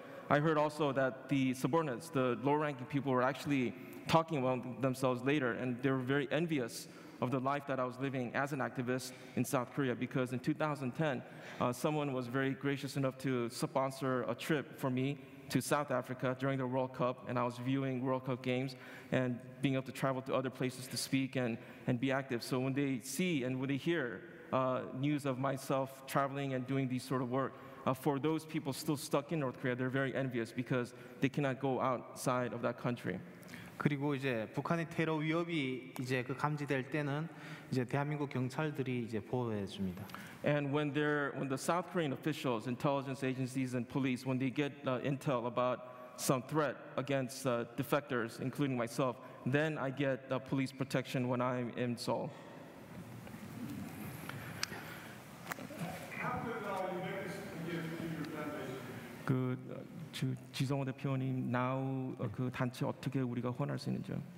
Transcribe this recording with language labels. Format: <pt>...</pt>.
<en>But I heard also that the subordinates, the low-ranking people, were actually talking among themselves later, and they were very envious of the life that I was living as an activist in South Korea, because in 2010, someone was very gracious enough to sponsor a trip for me to South Africa during the World Cup, and I was viewing World Cup games and being able to travel to other places to speak and be active. So when they see and when they hear news of myself traveling and doing these sort of work, for those people still stuck in North Korea, they're very envious because they cannot go outside of that country.</en> <ko>그리고 이제 북한의 테러 위협이 이제 그 감지될 때는 이제 대한민국 경찰들이 이제 보호해 줍니다.</ko> <en>And when the South Korean officials, intelligence agencies, and police, when they get intel about some threat against defectors, including myself, then I get police protection when I'm in Seoul. How could you make this give to your foundation?</en> <ko>그 지성호 대표님, now 그 단체 어떻게 우리가 후원할 수 있는지요?</ko>